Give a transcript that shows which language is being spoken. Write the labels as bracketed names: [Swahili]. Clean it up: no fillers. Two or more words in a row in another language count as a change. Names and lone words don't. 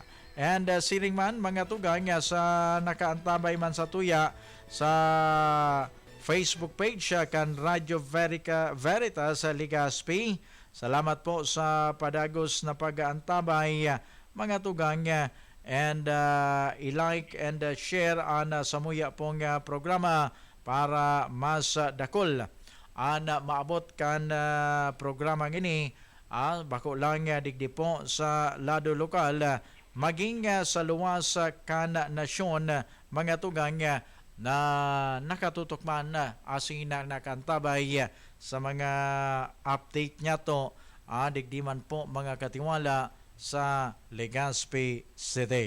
[Bikol] And siringman mga tugang sa nakaantabay man sa tuya sa Facebook page kan Radyo Veritas Legaspi. Salamat po sa padagos na pag-aantabay mga tugang and [English] i-like and share [Bikol] ang samuya pong programa para mas dakol ang maabot kan programa ini bako lang digdi po sa lado lokal maging sa luwas kan nasyon mga tugang na nakatutok man asin na nakantabay sa mga update niya to digdi man po mga katiwala sa Legazpi City.